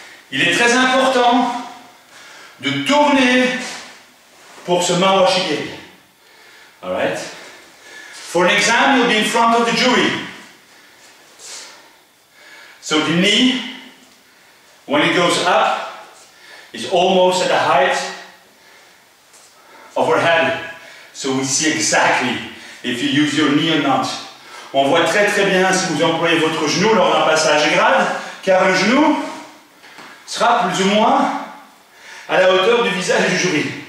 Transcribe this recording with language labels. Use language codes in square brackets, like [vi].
[fr] Il est très important de tourner pour ce Mawashigiri. [en] Alright? For an exam, you'll be in front of the jury. So the knee, when it goes up, is almost at the height of our head. So we see exactly if you use your knee or not. [fr] On voit très très bien si vous employez votre genou lors d'un passage grade, car le genou sera plus ou moins à la hauteur du visage du jury.